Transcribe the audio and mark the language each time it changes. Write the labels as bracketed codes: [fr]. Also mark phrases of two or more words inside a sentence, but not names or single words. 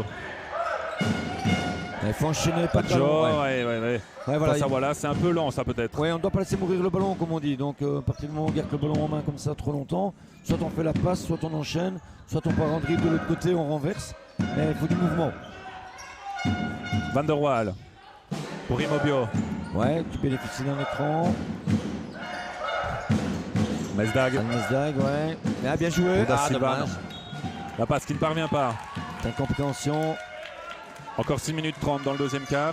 [fr] Il faut enchaîner, pas de Baggio, ballon. Ouais. ouais. Ouais, voilà, Ça, voilà, c'est un peu lent ça peut-être. ouais, on ne doit pas laisser mourir le ballon comme on dit. Donc à partir du moment où on garde le ballon en main comme ça trop longtemps, soit on fait la passe, soit on enchaîne, soit on part en dribble de l'autre côté, on renverse. Mais il faut du mouvement. Van der Waal pour Immobio. Ouais, tu bénéficies d'un écran. Mesdag. Mesdag, ouais. Ah, bien joué. Da Ah, Silva, dommage. La passe qui ne parvient pas. Incompréhension. Encore 6 minutes 30 dans le deuxième quart.